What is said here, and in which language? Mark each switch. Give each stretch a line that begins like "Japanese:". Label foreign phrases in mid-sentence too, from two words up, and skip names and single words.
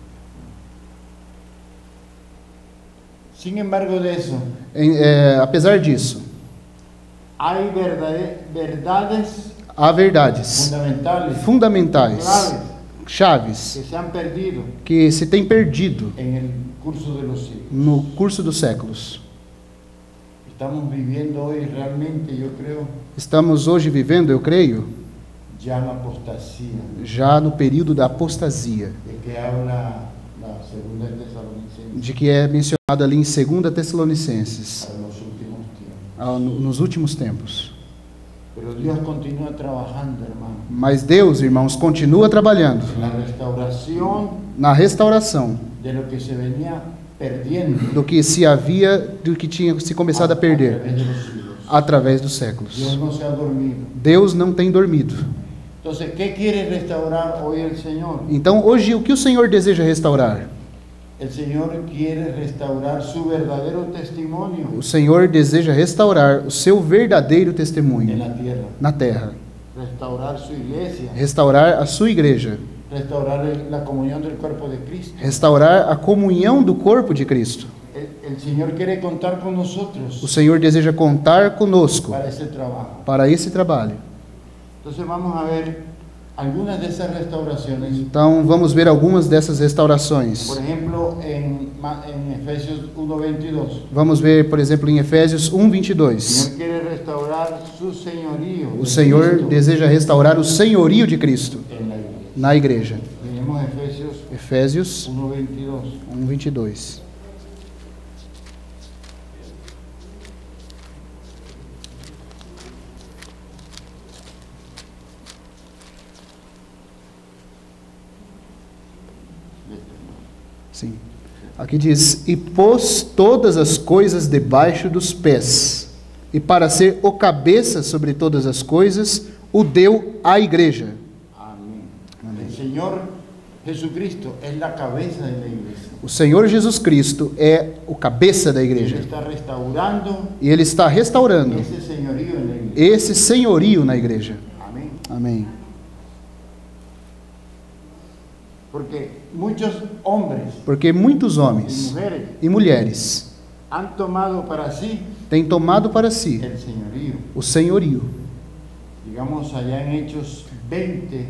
Portuguese: pelo Espírito Santo.
Spanish: Sin embargo de eso,
Portuguese: Apesar disso,
Spanish: hay verdades
Portuguese: há verdades fundamentais, chaves,
Spanish: que se han perdido
Portuguese: que se tem perdido
Spanish: en el curso de los siglos.
Portuguese: no curso dos séculos.
Spanish: Estamos viviendo hoy realmente, yo creo,
Portuguese: Estamos hoje vivendo, eu creio,
Spanish: ya la apostasía,
Portuguese: já no período da apostasia,
Spanish: de que habla la segunda de Tesalonicenses
Portuguese: de que é mencionado ali em 2 Tessalonicenses,
Spanish: para los últimos tiempos.
Portuguese: nos últimos tempos.
Spanish: Pero Dios continúa trabajando, hermano,
Portuguese: Mas Deus, irmãos, continua trabalhando
Spanish: en la restauración
Portuguese: na restauração
Spanish: de lo que se venía perdiendo
Portuguese: do que tinha se começado a perder
Spanish: través de los siglos.
Portuguese: através dos séculos.
Spanish: Dios no se ha dormido.
Portuguese: Deus não tem dormido.
Spanish: Entonces, ¿qué quiere restaurar hoy el Señor?
Portuguese: Então, hoje, o que o Senhor deseja restaurar?
Spanish: El Señor quiere restaurar su verdadero testimonio
Portuguese: O Senhor deseja restaurar o seu verdadeiro
Spanish: en
Portuguese: testemunho
Spanish: la tierra,
Portuguese: na terra,
Spanish: restaurar su iglesia,
Portuguese: restaurar a sua igreja,
Spanish: restaurar la comunión del cuerpo de Cristo.
Portuguese: restaurar a comunhão do corpo de Cristo.
Spanish: El Señor quiere contar con
Portuguese: O
Spanish: nosotros
Portuguese: Senhor deseja contar conosco
Spanish: para ese trabajo.
Portuguese: para esse trabalho.
Spanish: Entonces vamos a ver algunas de esas restauraciones.
Portuguese: Então, vamos ver algumas dessas restaurações.
Spanish: Por ejemplo, en Efesios 1:22.
Portuguese: Vamos ver, por exemplo, em Efésios
Spanish: El 1:22. Señor quiere restaurar su señorío.
Portuguese: O Senhor deseja restaurar o senhorio de Cristo
Spanish: en la iglesia.
Portuguese: na igreja.
Spanish: Tenemos Efesios
Portuguese: Efésios 1:22. 1:22. Sim. Aqui diz: e pôs todas as coisas debaixo dos pés, e para ser o cabeça sobre todas as coisas, o deu à igreja.
Spanish: Amén. El Señor Jesucristo es la cabeza de la iglesia.
Portuguese: O Senhor Jesus Cristo é o cabeça da
Spanish: Él
Portuguese: igreja.
Spanish: está restaurando
Portuguese: E Ele está restaurando
Spanish: ese señorío en la iglesia.
Portuguese: esse senhorio na igreja.
Spanish: Amén.
Portuguese: Amém.
Spanish: Porque muchos hombres
Portuguese: Porque muitos
Spanish: y
Portuguese: homens
Spanish: mujeres
Portuguese: e mulheres
Spanish: han tomado para sí
Portuguese: têm tomado para si
Spanish: el señorío.
Portuguese: o senhorio.
Spanish: Digamos allá en Hechos 20,